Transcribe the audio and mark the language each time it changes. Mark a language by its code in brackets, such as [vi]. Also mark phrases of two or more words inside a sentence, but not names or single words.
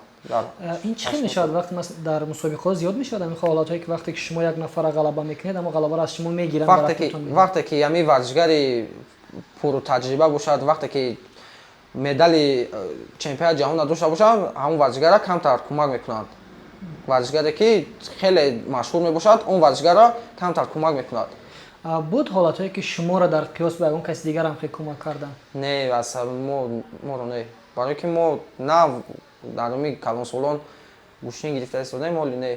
[fa] این چی میشد وقتی در مسابقه زیاد میشد همین حالاتایی که وقتی که شما یک نفر غلبه میکنید اما غلبه را از شما میگیرن؟ وقتی که همین ورزشگر پر تجربه باشد، وقتی که مدال چمپیون جهان داشته باشد، همون ورزشگرا کمتر کمک میکنند [tg] варзишгаре ки хеле машҳур мебошад, он варзишгарро камтар кӯмак мекунад. буд ҳолатҳое ки шуморо дар қиёс ба ягон каси дигар ҳам хеле кӯмак карданд? Не, асл моро не. Барое ки мо на дар умми калонсолон гӯштин гирифта истодаем, моли не.